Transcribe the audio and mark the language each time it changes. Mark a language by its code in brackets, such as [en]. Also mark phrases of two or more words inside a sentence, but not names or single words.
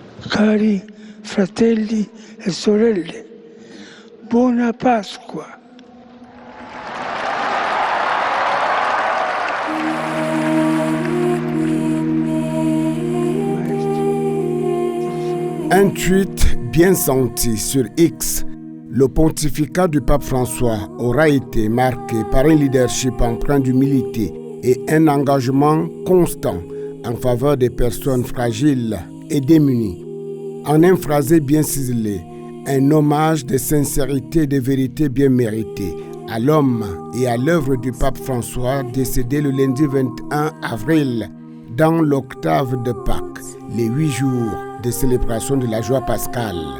[it] Cari fratelli e sorelle, buona Pasqua. [fr] Un tweet bien senti sur X, le pontificat du pape François aura été marqué par un leadership empreint d'humilité et un engagement constant en faveur des personnes fragiles et démunies. En un phrasé bien ciselé, un hommage de sincérité et de vérité bien mérité à l'homme et à l'œuvre du pape François décédé le lundi 21 avril dans l'octave de Pâques, les 8 jours de célébration de la joie pascale.